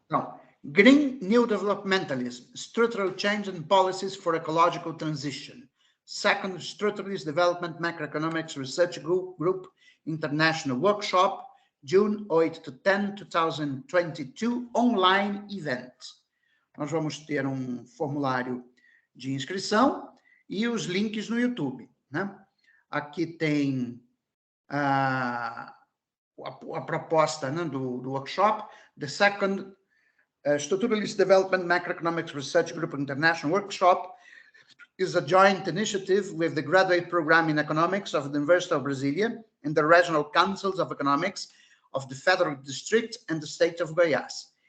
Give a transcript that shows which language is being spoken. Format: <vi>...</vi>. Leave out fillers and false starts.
<en>Então, Green New Developmentalism, Structural Change and Policies for Ecological Transition. Second Structuralist Development Macroeconomics Research Group International Workshop, June 8 to 10, 2022, online event.</en> <pt>Nós vamos ter um formulário de inscrição e os links no YouTube. Né? Aqui tem a proposta, né, do workshop,</pt> <en>the second Structuralist Development Macroeconomics Research Group International Workshop is a joint initiative with the Graduate Program in Economics of the University of Brasilia and the Regional Councils of Economics of the Federal District and the State of Goiás.</en>